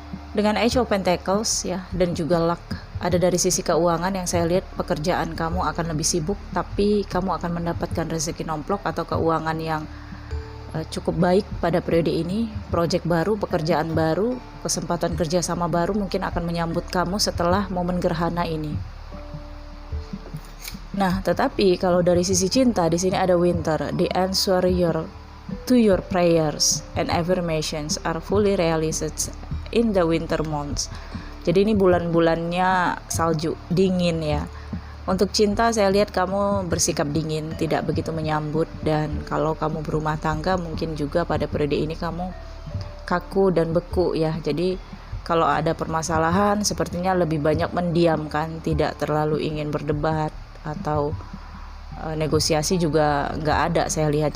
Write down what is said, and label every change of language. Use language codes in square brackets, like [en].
[id] Dengan Age of Pentacles ya, dan juga luck ada dari sisi keuangan yang saya lihat pekerjaan kamu akan lebih sibuk, tapi kamu akan mendapatkan rezeki nomplok atau keuangan yang cukup baik pada periode ini. Proyek baru, pekerjaan baru, kesempatan kerjasama baru mungkin akan menyambut kamu setelah momen gerhana ini. Nah, tetapi kalau dari sisi cinta di sini ada Winter. [en] The answer to your prayers and affirmations are fully realized in the winter months. [id] Jadi ini bulan-bulannya salju, dingin ya. Untuk cinta saya lihat kamu bersikap dingin, tidak begitu menyambut, dan kalau kamu berumah tangga mungkin juga pada periode ini kamu kaku dan beku ya. Jadi kalau ada permasalahan sepertinya lebih banyak mendiamkan, tidak terlalu ingin berdebat atau negosiasi juga nggak ada saya lihat.